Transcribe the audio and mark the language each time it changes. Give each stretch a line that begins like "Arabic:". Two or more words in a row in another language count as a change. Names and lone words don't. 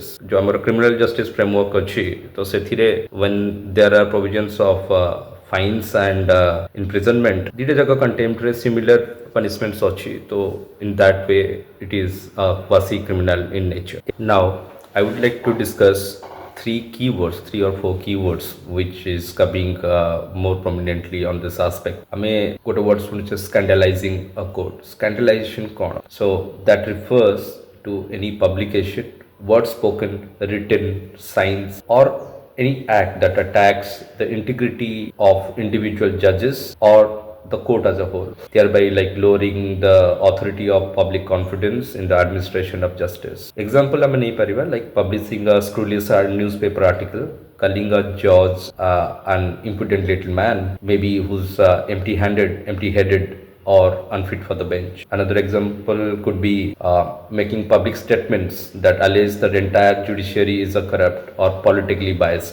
Odia: ଜୋ ଆମର
English: criminal justice framework
Odia: ଅଛି, ତ ସେଥିରେ
English: when there are provisions of fines and imprisonment,
Odia: ଦିଟେ ଜାଗା
English: contempt re similar punishments achi, so in that way it is quasi criminal in nature. Now I would like to discuss three or four keywords which is coming more prominently on this aspect.
Odia: ଆମେ ଗୋଟେ word ଶୁଣିଛେ
English: scandalizing a court.
Odia: Scandalization କ'ଣ?
English: So that refers to any publication, word spoken, written, signs, or any act that attacks the integrity of individual judges or the court as a whole, thereby like lowering the authority of public confidence in the administration of justice. Example
Odia: ଆମେ ନେଇପାରିବା
English: like publishing a scurrilous newspaper article calling a judge an impudent little man, maybe who's empty-headed or unfit for the bench. Another example could be making public statements that allege that entire judiciary is a corrupt or politically biased.